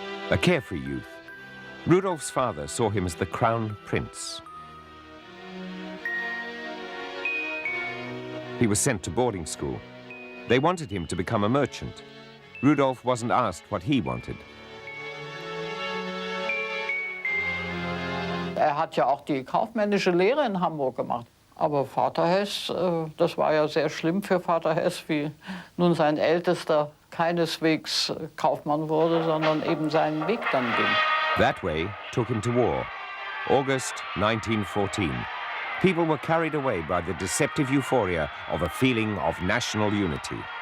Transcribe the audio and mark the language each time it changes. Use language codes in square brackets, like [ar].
[en] A carefree youth, Rudolf's father saw him as the crown prince. He was sent to boarding school. They wanted him to become a merchant. Rudolf wasn't asked what he wanted. [de] Er hat ja auch die kaufmännische Lehre in Hamburg gemacht. Aber Vater Hess, das war ja sehr schlimm für Vater Hess, wie nun sein Ältester keineswegs Kaufmann wurde, sondern eben seinen Weg dann ging. [en] That way took him to war. August 1914. People were carried away by the deceptive euphoria of a feeling of national unity.